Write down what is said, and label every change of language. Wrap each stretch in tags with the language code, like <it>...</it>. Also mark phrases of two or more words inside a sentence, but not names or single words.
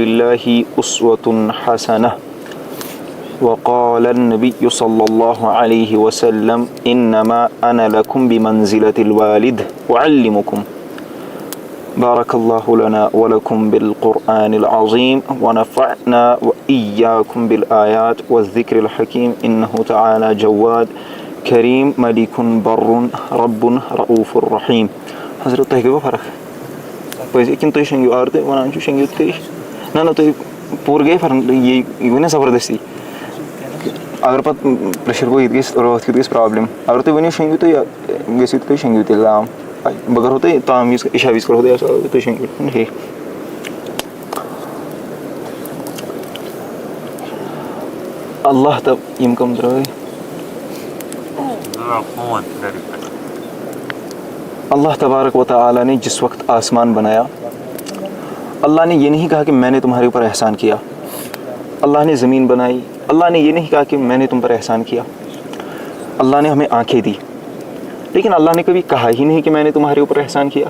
<ar>الله أسوة حسنة وقال النبي صلى الله عليه وسلم إنما أنا لكم بمنزلة الوالد أعلمكم بارك الله لنا ولكم بالقرآن العظيم ونفعنا وإياكم بالآيات والذكر الحكيم إنه تعالى جواد کریم ملک بر رب رؤوف الرحیم.</ar> <ks>حضرت تۄہہِ گٔیوا فرق پٔزۍ کِنہٕ تُہۍ شۄنٛگِو اگر تُہۍ وَنان چھُو شۄنٛگِو تُہۍ نہ تُہۍ پوٗرٕ گٔیے فرق یہِ گوٚو نا زبردستی اگر پَتہٕ پرٛیشَر گوٚو ییٚتہِ گژھِ راتھ کیُتھ گژھِ پرٛابلِم اگر تُہۍ ؤنِو شۄنٛگِو تُہۍ گٔژھِو تُہۍ شۄنٛگِو تیٚلہِ تام بہٕ کَرہو تۄہہِ تام وِزِ عشا وِزِ کَرہو تۄہہِ تُہۍ شۄنٛگِو ٹھیٖک.</ks> <ur>اللہ</ur> <ks>تب یِم کَم درٛاے</ks> <ur>اللہ تبارک و تعالیٰ نے جس وقت آسمان بنایا اللہ نے یہ نہیں کہا کہ میں نے تمہارے اوپر احسان کیا. اللہ نے زمین بنائی اللہ نے یہ نہیں کہا کہ میں نے تم پر احسان کیا. اللہ نے ہمیں آنکھیں دی لیکن اللہ نے کبھی کہا ہی نہیں کہ میں نے تمہارے اوپر احسان کیا.</ur>